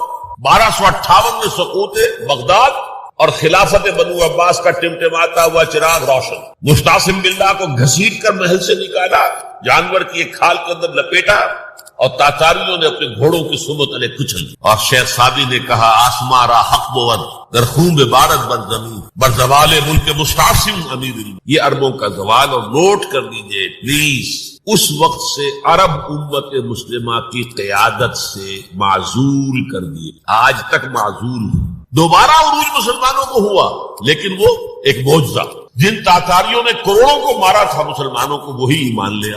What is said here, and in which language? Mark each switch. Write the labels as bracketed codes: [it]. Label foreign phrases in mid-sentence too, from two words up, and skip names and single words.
[ur] 1258 میں سقوط بغداد اور خلافت بنو عباس کا ٹمٹماتا ہوا چراغ روشن، مستعصم باللہ کو گھسیٹ کر محل سے نکالا، جانور کی ایک کھال کے اندر لپیٹا، اور تاتاریوں نے اپنے گھوڑوں کی صحبت علیہ کچل دی۔ اور شیخ سعدی نے کہا [fa] آسماں را حق بود در خون بارد بر زمین بر زوال ملک مستعصم امیر۔ [ur] یہ عربوں کا زوال، اور نوٹ کر لیجئے پلیز، اس وقت سے عرب امت مسلمہ کی قیادت سے معزول کر دیے، آج تک معزول ہے۔ دوبارہ عروج مسلمانوں کو ہوا، لیکن وہ ایک معجزہ، جن تاتاریوں نے کروڑوں کو مارا تھا مسلمانوں کو، وہی ایمان لیا۔